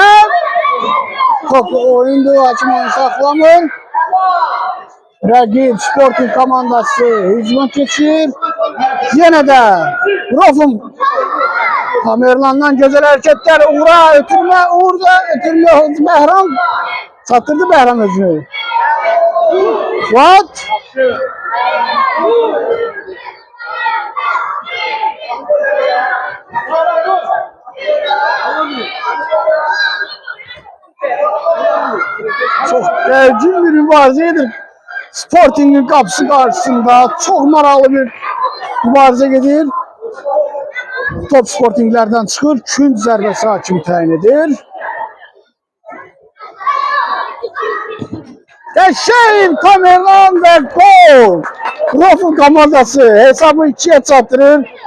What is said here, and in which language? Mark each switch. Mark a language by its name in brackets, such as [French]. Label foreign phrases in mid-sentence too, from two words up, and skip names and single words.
[Azerbaijani] Topu oyundu, hakim onu saxlamır. Rəqib Sporting komandası hücuma keçir. Yenə də Rofun Tamerlandan gözəl hərəkətlər. Uğur'a ötürmə, Uğur da ötürmə. Bəhram çatdırdı Bəhram özünü. Fuat. [Turkish] Çok gergin bir mübarizeydir. [Azerbaijani] Sporting'in kapısı karşısında çok maraqlı bir mübarizə gedir. Top Sporting'lerden çıxır, künc zərbəsi hakim təyin edir. Qəşəng Tamerlan və gol. Rofun komandası hesabı 2'ye çatdırır.